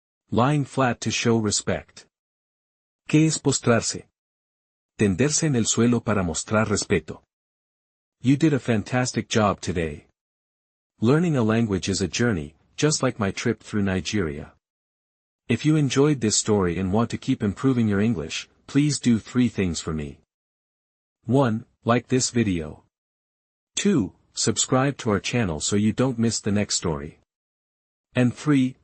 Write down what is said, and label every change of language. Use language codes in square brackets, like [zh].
[en] Lying flat to show respect. [es] ¿Qué es postrarse? Tenderse en el suelo para mostrar respeto. [en] You did a fantastic job today. Learning a language is a journey, just like my trip through Nigeria. If you enjoyed this story and want to keep improving your English, please do 3 things for me. 1. Like this video. 2. Subscribe to our channel so you don't miss the next story. And 3.